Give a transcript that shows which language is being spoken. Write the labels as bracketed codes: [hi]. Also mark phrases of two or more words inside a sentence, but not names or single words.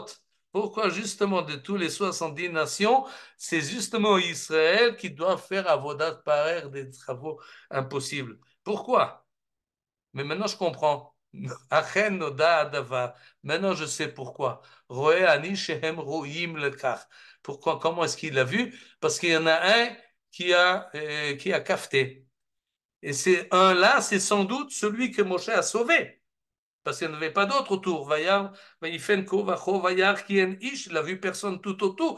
[fr] Pourquoi justement de tous les 70 nations, c'est justement Israël qui doit faire [he] עבודת פרך [fr] des travaux impossibles. Pourquoi? Mais maintenant je comprends. [he] אכן נודע הדבר. [fr] Maintenant je sais pourquoi. [he] רואה אני שהם ראויים לכך. [fr] Pourquoi? Comment est-ce qu'il l'a vu? Parce qu'il y en a un qui a cafeté. Et c'est un là, c'est sans doute celui que Moshe a sauvé. Parce qu'il n'y en avait pas d'autre autour. [he] וירא ויפן כה וכה וירא כי אין איש, [fr] il n'a vu personne tout autour.